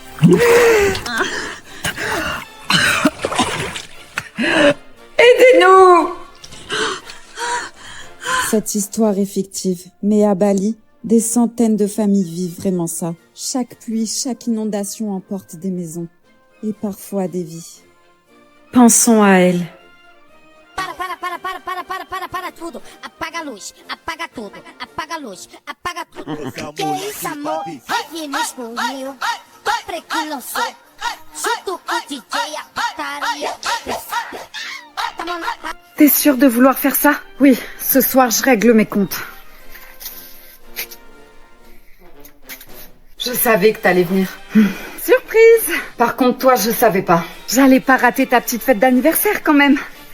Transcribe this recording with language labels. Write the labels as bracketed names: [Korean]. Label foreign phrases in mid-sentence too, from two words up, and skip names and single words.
[French] Aidez-nous! Cette histoire est fictive, mais à Bali, des centaines de familles vivent vraiment ça. Chaque pluie, chaque inondation emporte des maisons et parfois des vies. Pensons à elle. [Portuguese] Para tudo. Apaga a luz, apaga tudo, apaga a luz, apaga tudo. Que isso, amor? Aqui no escurinho, preto não sou. Junto com o DJ, a putaria. [French] T'es sûre de vouloir faire ça? Oui, ce soir je règle mes comptes. Je savais que t'allais venir. Surprise! Par contre, toi, je savais pas. J'allais pas rater ta petite fête d'anniversaire quand même.